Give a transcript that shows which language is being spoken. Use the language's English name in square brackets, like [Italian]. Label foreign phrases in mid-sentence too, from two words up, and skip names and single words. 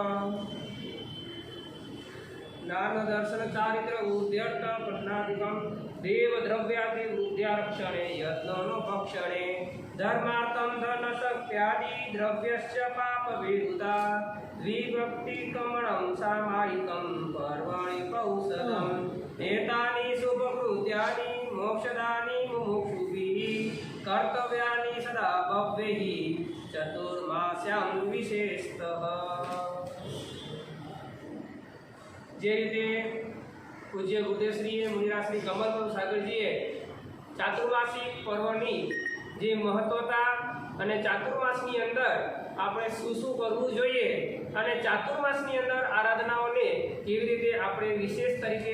[Sanskrit] ज्ञान दर्शन चारित्र उद्यर्थ पठनादिकं देव द्रव्यादि वृद्ध्यारक्षणे यत्नो भक्षणे धर्मार्थं धन शक्त्यादि द्रव्यश्च पाप विरुदा द्विभक्ति कमणं सामायिकं पर्वाणि कौशलम् एतानि शुभकृत्यानि मोक्षदानि मुमुक्षुभिः कर्तव्यानि सदा भव्यैः चतुर्मास्यां विशेषतः. [Gujarati] જે રીતે પૂજ્ય ગુરુદેવશ્રીએ મુનિરાજશ્રી કમલપ્રભુ સાગરજીએ ચાતુર્માસિક પર્વની જે મહત્વતા અને ચાતુર્માસની અંદર આપણે શું શું કરવું જોઈએ અને ચાતુર્માસની અંદર આરાધનાઓને કેવી રીતે આપણે વિશેષ તરીકે